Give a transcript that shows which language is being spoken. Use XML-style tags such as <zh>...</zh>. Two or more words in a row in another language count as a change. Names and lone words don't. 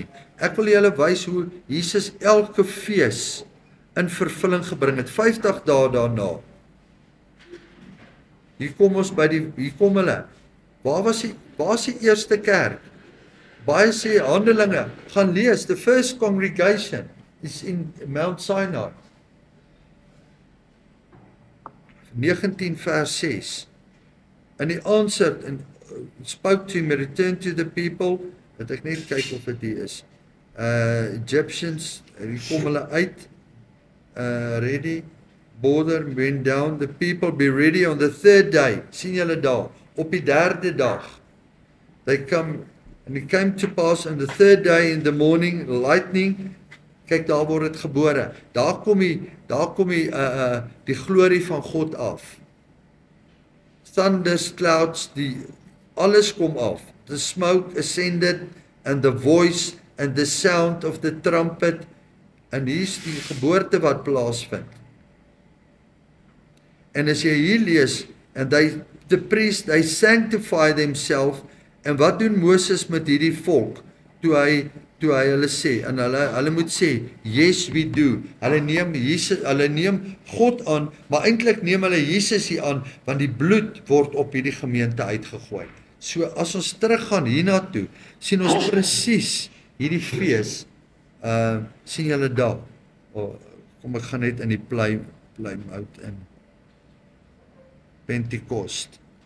<af>Ek wil julle wys hoe Jesus elke fees in vervulling gebring het, 50 dae daarna. Hier kom hulle. Waar is die eerste kerk? Baie sê Handelinge, gaan lees,</af> <en>the first congregation is in Mount Sinai.</en> <af>19 vers 6.</af> <en>And he answered and spoke to him, return to the people,</en> <af>dat ek net kyk of dit hier is. Egyptians, hier kom hulle uit,</af> <en>ready, border went down, the people be ready on the 3rd day,</en> <af>sien julle daar, op die 3de dag,</af> <en>they come, and it came to pass on the 3rd day in the morning, lightning,</en> <af>kyk daar word dit gebore, daar kom die glorie van God af,</af> <en>thunders, clouds,</en> <af>alles kom af,</af> <en>the smoke ascended, and the voice, and the sound of the trumpet,</en> <af>en hier is die geboorte wat plaasvind. En as jy hier lees,</af> <en>and the priest, they sanctify themselves,</en> <af>en wat doen Moses met hierdie volk, toe hy hulle sê, en hulle moet sê,</af> <en>yes we do,</en> <af>hulle neem God aan, maar eintlik neem hulle Jesus hier aan, want die bloed word op hierdie gemeente uitgegooi. So as ons teruggaan hiernatoe, sien ons presies hierdie fees, sien julle daar, kom ek gaan net in die Plymouth in, Pentekost,</af>